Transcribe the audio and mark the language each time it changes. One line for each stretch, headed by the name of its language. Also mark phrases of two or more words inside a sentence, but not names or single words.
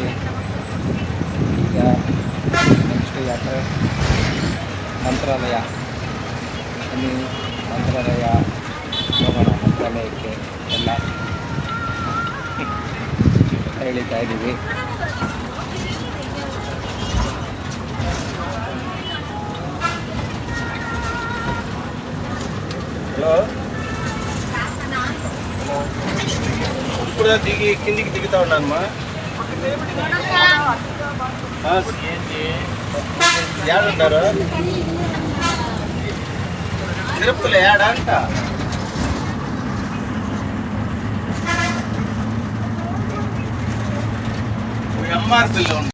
Kannada: ಈಗ ನೆಕ್ಸ್ಟ್ ಯಾತ್ರೆ ಮಂತ್ರಾಲಯ. ಬನ್ನಿ ಮಂತ್ರಾಲಯ ಹೋಗೋಣ. ಮಂತ್ರಾಲಯಕ್ಕೆ ಎಲ್ಲ ಇಳಿತಾ ಇದ್ದೀವಿ.
Telugu: హలో ఇప్పుడు దిగి కిందికి దిగుతా ఉన్నానమ్మా. ఏడున్నారు తిరుపతిలో ఏడా అంట ఎంఆర్పీలో